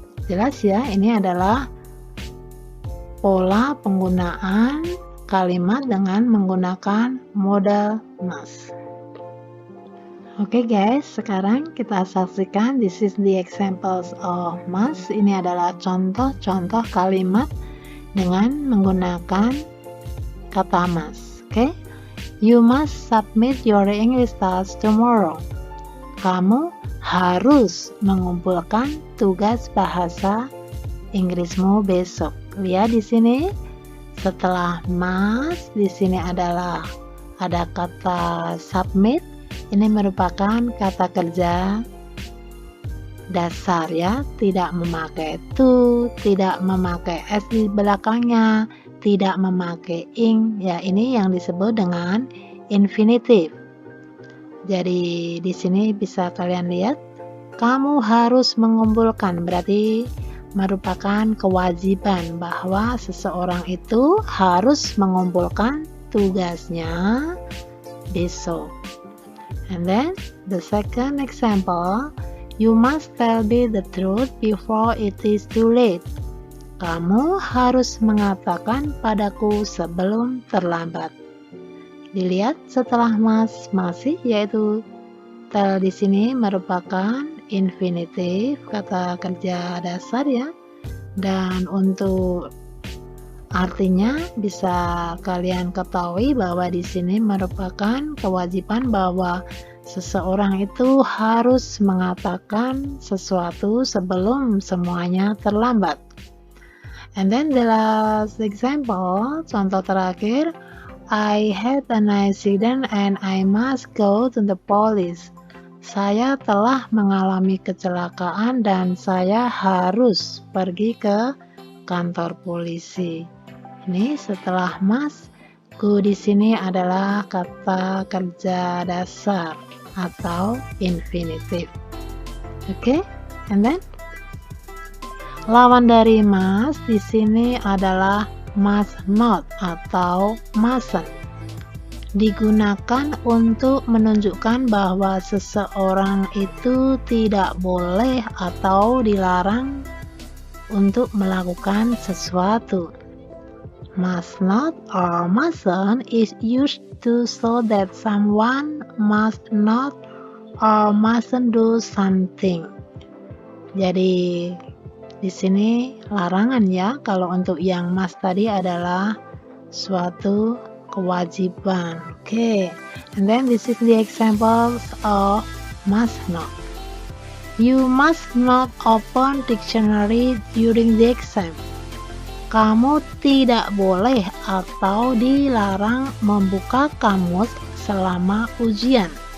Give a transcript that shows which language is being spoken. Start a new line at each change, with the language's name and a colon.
Indonesian: Jelas ya, ini adalah pola penggunaan kalimat dengan menggunakan modal must.
English: Oke guys,
Indonesian: sekarang kita saksikan
English: this is the examples of must.
Indonesian: Ini adalah contoh-contoh kalimat dengan menggunakan kata must.
English: Oke, you must submit your English task tomorrow.
Indonesian: Kamu harus mengumpulkan tugas bahasa Inggrismu besok. Lihat di sini, setelah must di sini adalah ada kata submit. Ini merupakan kata kerja dasar ya, tidak memakai to, tidak memakai s di belakangnya, tidak memakai ing. Ya, ini yang disebut dengan infinitif. Jadi di sini bisa kalian lihat, kamu harus mengumpulkan, berarti merupakan kewajiban bahwa seseorang itu harus mengumpulkan tugasnya besok.
English: And then the second example, you must tell me the truth before it is too late.
Indonesian: Kamu harus mengatakan padaku sebelum terlambat. Dilihat setelah must masih yaitu tell di sini merupakan infinitif, kata kerja dasar ya. Dan untuk Artinya bisa kalian ketahui bahwa di sini merupakan kewajiban bahwa seseorang itu harus mengatakan sesuatu sebelum semuanya terlambat.
English: And then the last example,
Indonesian: contoh terakhir,
English: I had an accident and I must go to the police.
Indonesian: Saya telah mengalami kecelakaan dan saya harus pergi ke kantor polisi. Ini setelah must, go di sini adalah kata kerja dasar atau infinitive. Oke,
English: and then
Indonesian: lawan dari must di sini adalah must not atau mustn't. Digunakan untuk menunjukkan bahwa seseorang itu tidak boleh atau dilarang untuk melakukan sesuatu.
English: Must not or mustn't is used to show that someone must not or mustn't do something.
Indonesian: Jadi di sini larangan ya. Kalau untuk yang must tadi adalah suatu kewajiban.
English: Okay. And then this is the examples of must not. You must not open dictionary during the exam.
Indonesian: Kamu tidak boleh atau dilarang membuka kamus selama ujian.